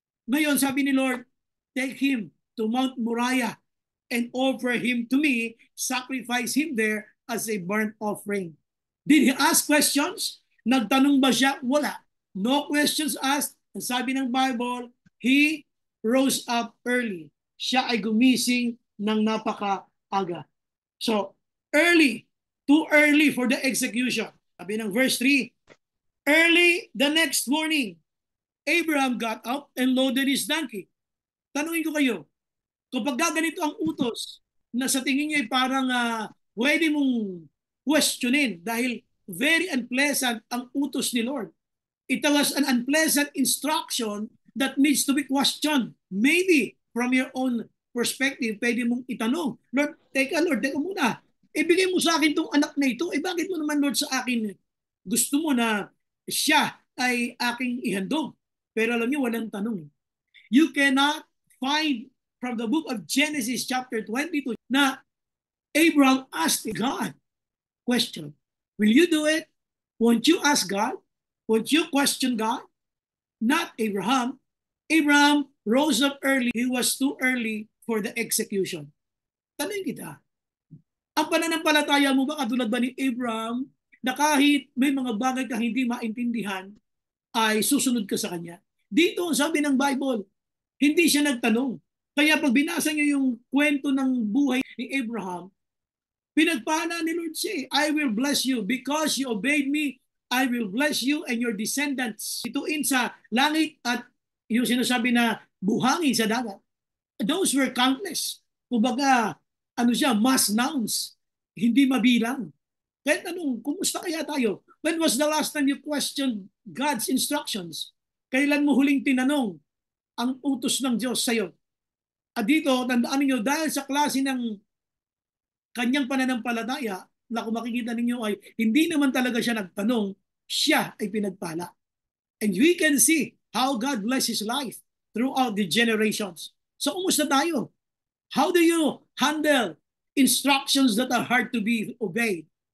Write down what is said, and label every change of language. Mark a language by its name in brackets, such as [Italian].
[Filipino] Ngayon, sabi ni Lord, [English] take him to Mount Moriah and offer him to me, sacrifice him there as a burnt offering. Did he ask questions? [Filipino] Nagtanong ba siya? Wala. [English] No questions asked. [Filipino] Ang sabi ng [English] Bible, he rose up early. [Filipino] Siya ay gumising ng napakaaga. [English] So, early, too early for the execution. [Filipino] Sabi ng [English] verse 3, early the next morning, Abraham got up and loaded his donkey. [Filipino] Tanungin ko kayo, kapag ganito ang utos na sa tingin niyo ay parang pwede mong questionin dahil very unpleasant ang utos ni Lord. [English] It was an unpleasant instruction that needs to be questioned. Maybe from your own perspective, [Filipino] pwede mong itanong, Lord, teka muna. Ibigay mo sa akin itong anak na ito. Bakit mo naman, Lord, sa akin gusto mo na siya ay aking ihandog? Pero alam niyo, walang tanong. [English] You cannot find from the book of Genesis chapter 22 na Abraham asked God question. Will you do it? Won't you ask God? Won't you question God? Not Abraham. Abraham rose up early. He was too early for the execution. [Filipino] Tanong kita, ang pananampalataya mo ba katulad ba ni Abraham na kahit may mga bagay ka hindi maintindihan, ay susunod ka sa kanya? Dito, sabi ng Bible, hindi siya nagtanong. Kaya pag binasa niyo yung kwento ng buhay ni Abraham, pinagpala ni Lord siya. [English] I will bless you because you obeyed me. I will bless you and your descendants. [Filipino] Ituin sa langit at yung sinasabi na buhangin sa dagat. [English] Those were countless. [Filipino] Kumbaga, ano siya, [English] mass nouns. [Filipino] Hindi mabilang. Kaya tanong, kumusta kaya tayo? [English] When was the last time you questioned God's instructions? [Filipino] Kailan mo huling tinanong ang utos ng Diyos sa'yo? At dito, tandaan niyo, dahil sa klase ng kanyang pananampalataya, na kung makikita ninyo ay hindi naman talaga siya nagtanong, siya ay pinagpala. [English] And we can see how God bless his life throughout the generations. [Filipino] So, kumusta tayo? [English] How do you handle instructions that are hard to be obeyed?